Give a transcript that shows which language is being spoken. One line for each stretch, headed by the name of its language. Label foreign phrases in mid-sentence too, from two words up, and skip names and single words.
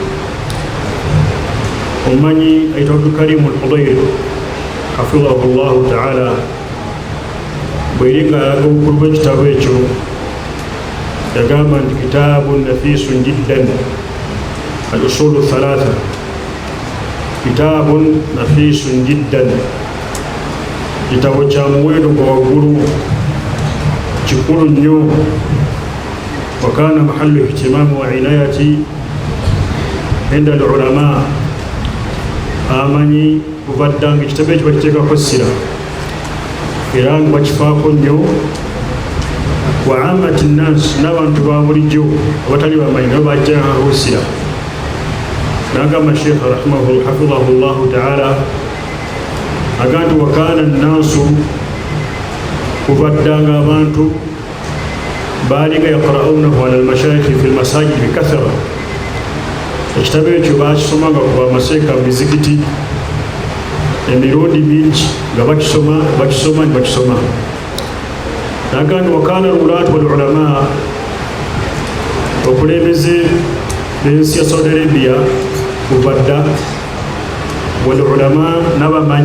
Ganda: Omumanyi ayitibwa Abdulkarimu al-Hudayr
Arabic: حفظه الله تعالى
Ganda: bwe yali ng'alaga obukulu bw'ekitabo ekyo yagamba nti
Arabic: كتاب نفيس جدا الأصول الثلاثة كتاب نفيس جدا,
Ganda: kitabo kya muwendo gwa waggulu kikulu nnyo.
Arabic: وكان محل اهتمام وعناية عند العلماء,
Ganda: amanyi kuva dda nga ekitabo ekyo bakiteekako essira era nga bakifaako nnyo.
Arabic: وعامة الناس,
Ganda: n'abantu ba bulijjo abatali bamanyi nabo bajjako essira. N'agamba Sheikh
Arabic: حفظه الله تعالى
Ganda: agamba nti
Arabic: وكان الناس,
Ganda: kuva dda nga abantu baalinga
Arabic: يقرؤونه على المشايخ في المساجد بكثرة.
Ganda: Ekitabo ekyo baakisomanga kuva amaseeka mu mizikiti emirundi mingi nga bakisoma. N'agamba
Arabic: وكان الولاة والعلماء,
Ganda: okulembeze b'ensi ya Saudi Arabia kuva dda wal-ulama, n'abamanyi